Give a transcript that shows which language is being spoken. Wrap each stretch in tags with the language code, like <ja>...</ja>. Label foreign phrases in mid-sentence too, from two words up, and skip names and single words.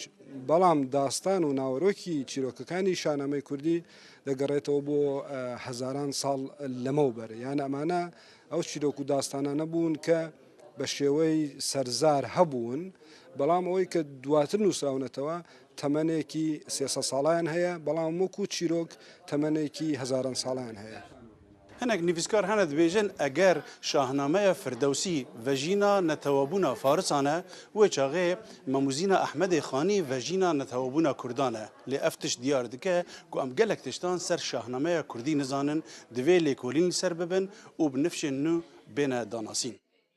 <ckb>بەڵام داستان و ناوەڕۆکی چیرۆکەکانی شانامەی کوردی دەگەڕێتەوە بۆ هەزاران ساڵ لەمەوبەر، یان ئەمانە ئەو چیرۆک و داستانە نەبوون کە بە شێوەی سەرزار هەبوون، بەڵام ئەوەی کە دواتر نووسراونەتەوە تەمەنێکی 300 ساڵیان هەیە، بەڵام وەکو چیرۆک تەمەنێکی هەزاران ساڵیان هەیە.</ckb> <ku>هەنێک نویسکار هەنە دەبێژن ئەگەر شاهنامەیە فردەوسی ڤەژینا نەتەوەبوونا فارسانە وێ چاغێ مەموزینە ئەحمەدی خانی ڤەژینا نەتەوەبوونا کوردانە لێ ئەف تشت دیار دکە کو ئەم gelek tiştan ser şahnamaya Kurdî nizanin divê lêkolîn li ser bibin û bi nifşên nû bêne danasîn.</ku>